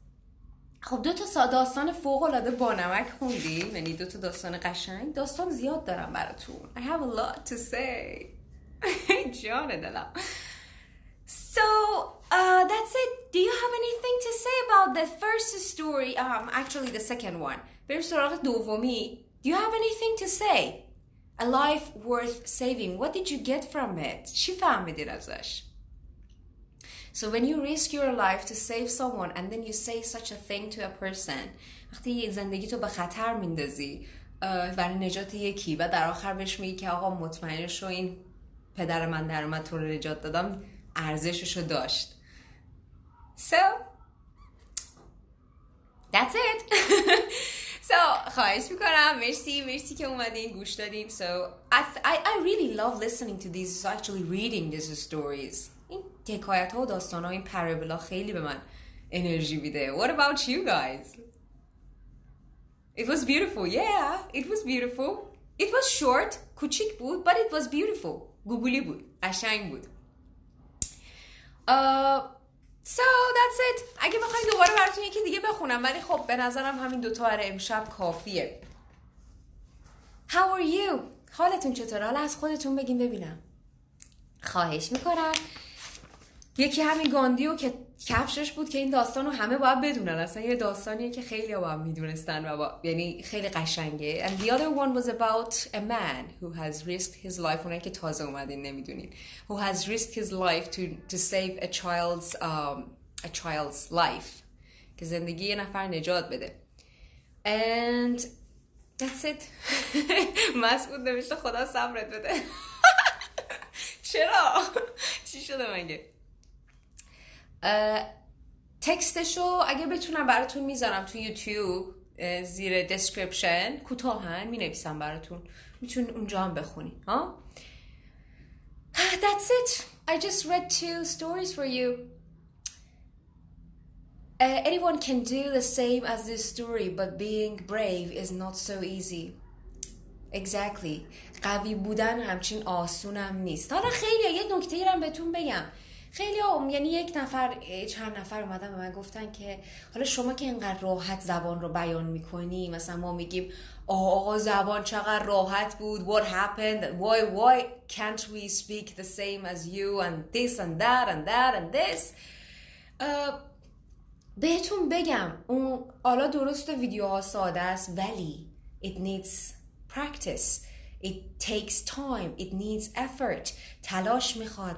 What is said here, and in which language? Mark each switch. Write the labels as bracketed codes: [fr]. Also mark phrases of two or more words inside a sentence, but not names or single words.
[fa] خب 2 تا داستان فوق‌العاده بانمک خوندیم، یعنی 2 تا داستان قشنگ. داستان زیاد دارم براتون. [en] I have a lot to say. [fa] جان دلم. [en] So that's it. Do you have anything to say about the first story? Actually the second one. [fa] بریم سراغ دومی. [en] Do you have anything to say? A life worth saving. What did you get from it? [fa] چی فهمیدید ازش؟ [en] So when you risk your life to save someone and then you say such a thing to a person, [fa] وقتی زندگی تو به خطر میندازی برای نجات یکی و در آخر بهش میگی که آقا مطمئن شو این پدر من در من تو رو نجات دادم، ارزششو داشت. [en] So that's it. [fa] So خواهش میکنم، مرسی که اومدین گوش دادین. [en] So I really love listening to these, actually reading these stories. [fa] این حکایت ها و داستان ها، این پرابلا خیلی به من انرژی میده. [en] What about you guys? It was beautiful. Yeah, it was beautiful. It was short, [fa] کوچیک بود, [en] but it was beautiful. [fa] گوگلی بود، قشنگ بود. [en] So that's it. [fa] اگه بخواید دوباره براتون یکی دیگه بخونم، ولی خب به نظرم همین 2 تا برای امشب کافیه. [en] How are you? [fa] حالتون چطوره؟ حالا از خودتون بگین ببینم. خواهش میکنم. یکی همین گاندیو که کفشش بود که این داستانو همه باید بدونن. اصلا یه داستانیه که خیلی ها باید میدونستن و یعنی خیلی قشنگه. [en] And the other one was about a man who has risked his life. [fa] اونایی که تازه اومدین نمیدونین. [en] Who has risked his life to save a child's life. [fa] که زندگی یه نفر نجات بده. [en] And that's it. [fa] مسعود نوشته خدا صبرت بده. چرا؟ چی شده مگه؟ تکستشو اگه بتونم براتون میذارم تو یوتیوب زیر دسکریپشن، کوتاهن مینویسم براتون، میتونین اونجا هم بخونین. [en] ها؟ That's it. I just read 2 stories for you. Anyone can do the same as this story, but being brave is not so easy. Exactly. [fa] قوی بودن همچین آسونم نیست. حالا خیلی یه نکته هم بهتون بگم. خیلی یعنی چند نفر اومدن به من گفتن که حالا شما که اینقدر راحت زبان رو بیان میکنی، مثلا ما میگیم آقا زبان چقدر راحت بود, [en] what happened, why can't we speak the same as you and this and that and that and this. [fa] بهتون بگم اون حالا درست ویدیوها ساده است ولی [en] it needs practice. It takes time. It needs effort. [fa] تلاش میخواد.